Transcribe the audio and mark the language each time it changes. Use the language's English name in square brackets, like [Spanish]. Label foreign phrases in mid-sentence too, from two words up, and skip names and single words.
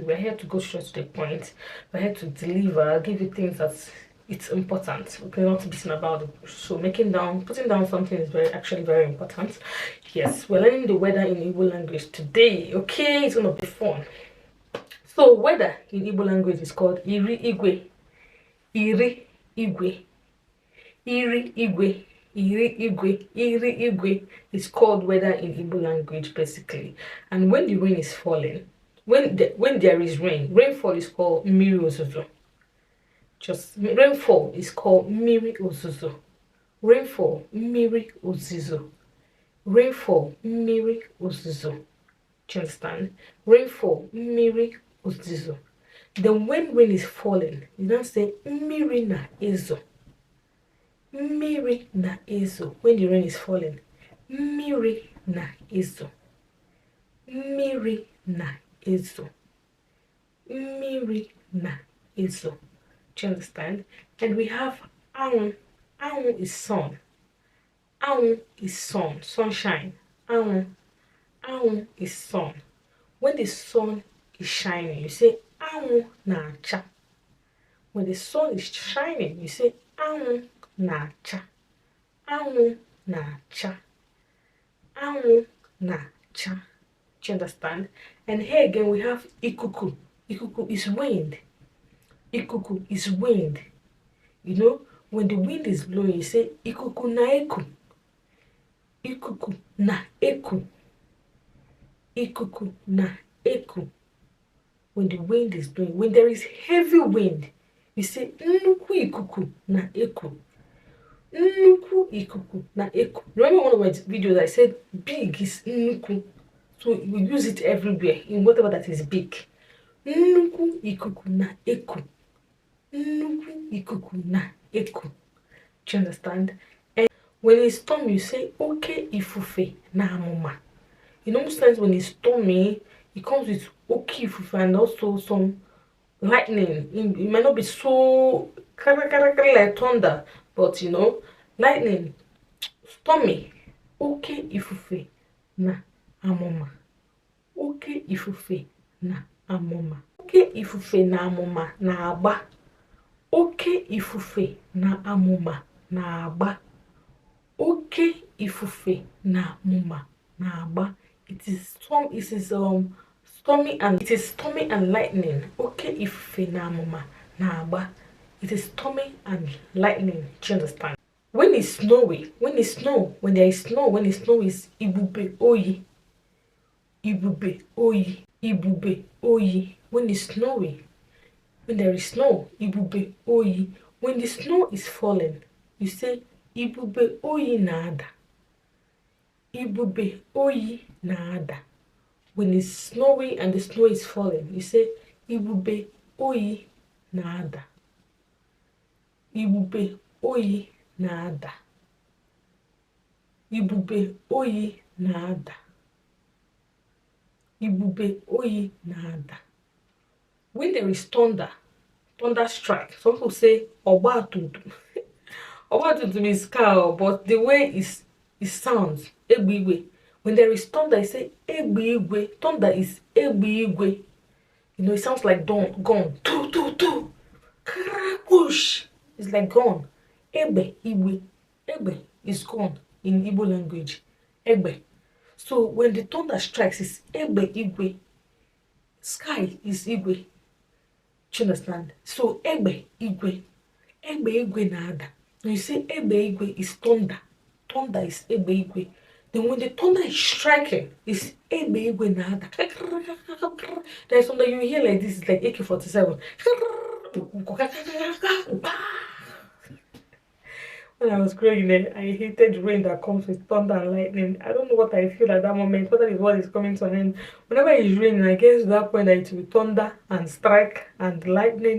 [English] We're here to go straight to the point. We're here to deliver, give you things that it's important. Okay, not to be seen about it. So putting down something is actually very important. Yes, we're learning the weather in Igbo language today. Okay, it's gonna be fun. So weather in Igbo language is called [Igbo] iri igwe, iri igwe, iri igwe, iri igwe, iri igwe [English] is called weather in Igbo language basically. And when the rain is falling, when there is rainfall is called [Igbo] mmiri ozuzo. [English] Just rainfall is called [Igbo] mmiri ozuzo. [English] Rainfall [Igbo] mmiri ozuzo. [English] Rainfall [Igbo] mmiri ozuzo. [English] Do you understand? Rainfall [Igbo] mmiri ozuzo. [English] Then when rain is falling, you don't say [Igbo] mmiri na ezo. Mmiri na ezo. [English] When the rain is falling, [Igbo] mmiri na ezo. Mmiri na ezo. Mmiri na ezo. [English] Do you understand? And we have anyi. Anyi is sun. Anyi is sun. Sunshine. Anyi. Anyi is sun. When the sun is shining, you say [Igbo] anyi na-acha. [English] When the sun is shining, you say [Igbo] anyi na-acha. Anyi na-acha. Anyi na-acha. [English] Do you understand? And here again we have ikuku. Ikuku is wind. Ikuku is wind. You know, when the wind is blowing, you say [Igbo] ikuku na eku. Ikuku na eku. Ikuku na eku. [English] When the wind is blowing, when there is heavy wind, you say [Igbo] nnukwu ikuku na eku. Nnukwu ikuku na eku. [English] Remember one of my videos I said big is nnukwu, so we use it everywhere in whatever that is big. [Igbo] Nnukwu ikuku na eku. Nnukwu ikuku na eku. [English] Do you understand? And when it's stormy, you say [Igbo] oke ifufe na amuma. [English] You know, most times when it's stormy, it comes with [Igbo] oke ifufe [English] and also some lightning. It might not be so like thunder, but you know, lightning, stormy. [Igbo] Oke ifufe na amuma. Oke ifufe na amuma. Oke ifufe na amuma na agba. Oke ifufe na amuma na agba. Oke ifufe na amuma na agba. [English] It is stormy and lightning. [Igbo] Oke ifufe na amuma na agba. [English] It is stormy and lightning. Do you understand? When it's snowy, when there is snow, when it snows, [Igbo] ibube oyi. Ibube oyi. Ibube oyi. [English] When it's snowy, when there is snow, [Igbo] ibube oyi. [English] When the snow is falling, you say [Igbo] ibube oyi na-ada. Ibube oyi na-ada. When it's snowy and the snow is falling, you say ibube oyi na-ada. Ibube oyi na-ada. Ibube oyi na-ada. Ibube oyi na-ada. [English] When there is thunder strike, some people say obatuntum. Obatuntum is car, but the way it sounds, egbe. When there is thunder, I say egbe. Thunder is egbe. You know, it sounds like gone. Tu. Push. It's like gone. Egbe. Egbe is gone in Igbo language. Egbe. So when the thunder strikes, it's egbe. Sky is igwe. Do you understand? [Igbo] So egbe igwe na-ada. [English] When you say [Igbo] egbe igwe [English] is thunder. Thunder is [Igbo] egbe igwe. [English] Then when the thunder is striking, it's [Igbo] egbe igwe na-ada. [English] There's something you hear like this, it's like AK-47. When I was growing up, I hated rain that comes with thunder and lightning. I don't know what I feel at that moment, whether the world is coming to an end. Whenever it's raining, I get to that point that it will thunder and strike and lightning.